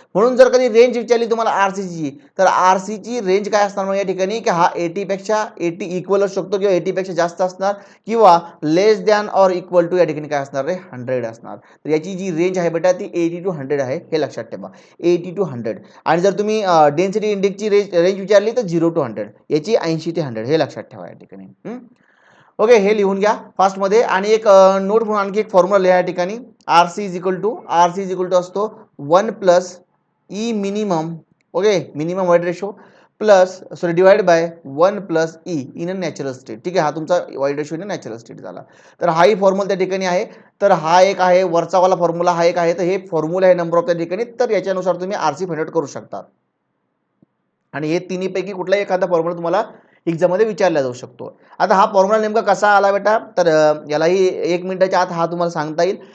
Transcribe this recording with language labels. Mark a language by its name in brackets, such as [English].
[Marathi] म्हणून जर कधी रेंज विचारली तुम्हाला आर सीची, तर आर सीची रेंज काय असणार मग या ठिकाणी, की हा 80 पेक्षा 80 इक्वल असू शकतो किंवा 80 पेक्षा जास्त असणार किंवा लेस दॅन ऑर इक्वल टू या ठिकाणी काय असणार रे? 100 असणार. तर याची जी रेंज आहे बेटा ती 80 to 100 आहे, हे लक्षात ठेवा. 80 to 100. आणि जर तुम्ही डेन्सिटी इंडेक्सची रेंज विचारली तर 0 to 100, याची 80 ते 100, हे लक्षात ठेवा या ठिकाणी. ओके, हे लिहून घ्या फास्टमध्ये. आणि एक नोट म्हणून आणखी एक फॉर्म्युला लिहा या ठिकाणी. [English] R C is equal to असतो 1 plus E minimum, okay, minimum void ratio plus divide by 1 plus E in a natural state. [Marathi] ठीक आहे, हा तुमचा wide ratio in a natural state झाला. तर हाही फॉर्म्युला त्या ठिकाणी आहे. तर हा एक आहे वरचावाला फॉर्म्युला, हा एक आहे. तर हे फॉर्म्युला आहे नंबर ऑफ त्या ठिकाणी. तर याच्यानुसार तुम्ही आर सी फाइंड आउट करू शकता. आणि हे तिन्हीपैकी कुठलाही एखादा फॉर्म्युला तुम्हाला एक्झाममध्ये विचारला जाऊ शकतो. आता हा फॉर्म्युला नेमका कसा आला बेटा, तर यालाही 1 मिनिटाच्या आत हा तुम्हाला सांगता येईल.